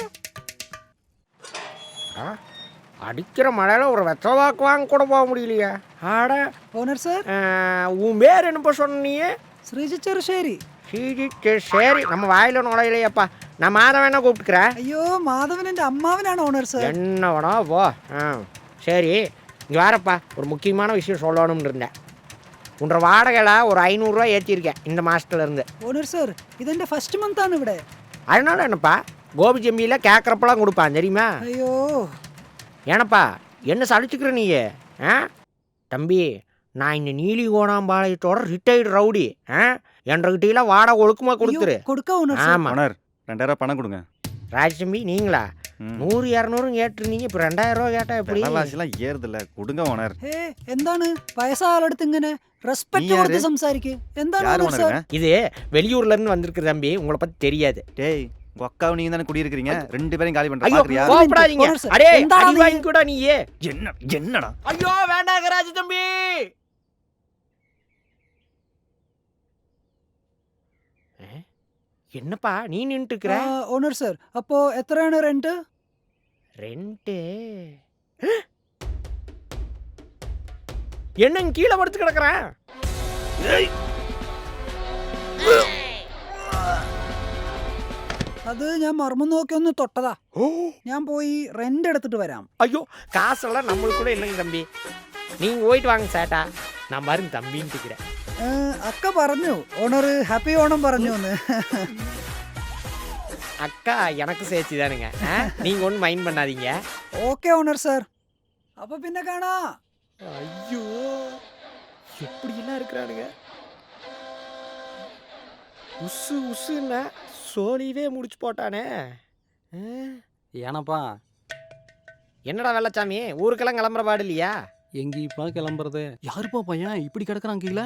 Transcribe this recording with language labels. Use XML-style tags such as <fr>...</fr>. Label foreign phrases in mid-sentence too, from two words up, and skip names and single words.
<ta>அடிக்கிற மழையில ஒரு வெத்த வாக்கு வாங்க கூட போக முடியலையா? ஆட,</ta> <ml>ഓണർ സാർ,</ml> <ta>உன் பேர் என்னப்பா சொன்னியே?</ta> <ml>ശ്രീജി ചെറുശ്ശേരി.</ml> <ta>சரி, நம்ம வாயில நுழையிலையப்பா. நான் மாதம் வேணா கூப்பிட்டுக்கிறேன்.</ta> <ml>അയ്യോ, മാധവൻ എൻ്റെ അമ്മാവനാണ് ഓണർ സാർ.</ml> <ta>என்ன வேணா போ. சரி, இங்கே வரப்பா, ஒரு முக்கியமான விஷயம் சொல்லணும்னு இருந்தேன். உன்ற வாடகையில் ஒரு 500 ரூபா ஏற்றிருக்கேன் இந்த மாதத்துலேருந்து.</ta> <ml>ഓണർ സാർ, ഇതെൻ്റെ ഫസ്റ്റ് മന്ത് ആണ് ഇവിടെ.</ml> <ta>அதனால என்னப்பா, கோபி ஜம்பியில் கேட்குறப்பெல்லாம் கொடுப்பான் தெரியுமா?</ta> <ml>അയ്യോ,</ml> <ta>ஏனப்பா என்ன சலிச்சுக்கிற நீ? தம்பி, நான் இந்த நீலி கோணாம்பாளையத்தோட ரிட்டையர்டு ரவுடி. என்கிட்டலாம் வாடகை ஒழுக்கமாக கொடுத்துரு.</ta> <ml>കൊടുക്കാം ഓണർ സാർ.</ml> <ta>ஆமாம். ஓனர் 2000 பணம் கொடுங்க. ராஜ்தம்பி நீங்களா? 100 200 கேட்டிருந்தீங்க, இப்போ 2000 ரூபா கேட்டால் எப்படி? விலைவாசிலாம் ஏறுதில்ல, கொடுங்க ஓனர்.</ta> <ml>ഹേ, എന്താണ് വയസ്സാളടുത്ത് ഇങ്ങനെ റെസ്പെക്ട് നീ കൊടുത്ത് ആര്? സംസാരിക്ക്. എന്താണ്</ml> <ta>யார்</ta> <ml>ഓണർ സാർ?</ml> <ta>ஓனருங்க? இது வெளியூர்லேருந்து வந்திருக்கு தம்பி, உங்களை பற்றி தெரியாது. டேய், உங்க அக்காவும் நீங்க தானே குடியிருக்கிறீங்க. 2 பேரையும் காலி பண்ற ஐயோ, பாக்குறியா? கோபப்படாதீங்க. ஓனர் சார், அடே,</ta> <ml>എന്താണ്</ml> <ta>அடி அது? வாங்கி கூட நீயே. என்னடா? ஐயோ வேண்டாங்க ராஜ தம்பி. என்னப்பா நீ நின்றுட்டு இருக்கிற?</ta> <ml>ഓണർ സാർ, അപ്പോ എത്രയാണ് റെന്റ്?</ml> <ta>ரெண்டு என்னங்க கீழே படுத்து கிடக்குறேன்?</ta> <ml>അത് ഞാൻ മർമ്മം നോക്കി ഒന്ന് തൊട്ടതാ. ഞാൻ പോയി റെന്റ് എടുത്തിട്ട് വരാം.</ml> <ta>ஐயோ, காசெல்லாம் நம்மளுக்கு கூட இல்லைங்க தம்பி. நீங்க போயிட்டு வாங்க சேட்டா, நான் பாருங்க தம்பின்னு இருக்கிறேன்.</ta> <ml>അക്ക പറഞ്ഞു, ഓണർ ഹാപ്പി ഓണം പറഞ്ഞു എന്ന്.</ml> <ta>அக்கா எனக்கு சேர்த்து தானுங்க. நீங்க ஒன்றும் மைண்ட் பண்ணாதீங்க.</ta> <ml>ഓക്കെ ഓണർ സാർ, അപ്പൊ പിന്നെ കാണാ.</ml> <ta>ஐயோ எப்படிலாம் இருக்கிறானுங்க. உசு உசுன்னா சோழியவே முடிச்சு போட்டானே. ஏனப்பா என்னடா வெள்ளச்சாமி, ஊருக்கெல்லாம் கிளம்புற பாடு இல்லையா? எங்கேப்பா கிளம்புறது? யாருப்பா பையன் இப்படி கிடக்குறான் கீழே?</ta>